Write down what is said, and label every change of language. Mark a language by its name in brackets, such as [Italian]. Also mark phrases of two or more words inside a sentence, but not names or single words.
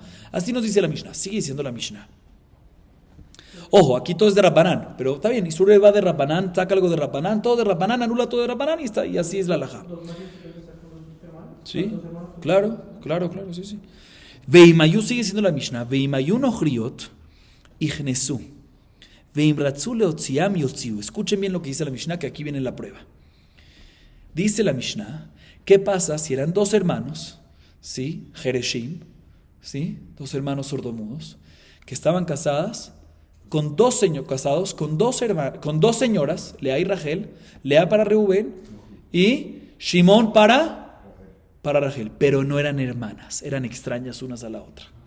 [Spanish] Así nos dice la Mishnah. Sigue diciendo la Mishnah. Ojo, aquí todo es de Rabbanán, pero está bien, Isur va de Rabbanán, saca algo de Rabbanán, todo de Rabbanán, anula todo de Rabbanán y así es la halajá. ¿Sí? Claro, sí. Veimayu sigue siendo la Mishnah. [Hebrew] ואם היו נכריות יכנסו. ואם רצו להוציאם יוציאו. [Spanish] Escuchen bien lo que dice la Mishnah, que aquí viene la prueba. Dice la Mishnah, ¿qué pasa si eran dos hermanos, ¿sí? Jereshim, ¿sí? Dos hermanos sordomudos, que estaban casados con dos señoras, Lea y Rachel, Lea para Reubén y Shimón para Rachel, pero no eran hermanas, eran extrañas unas a la otra.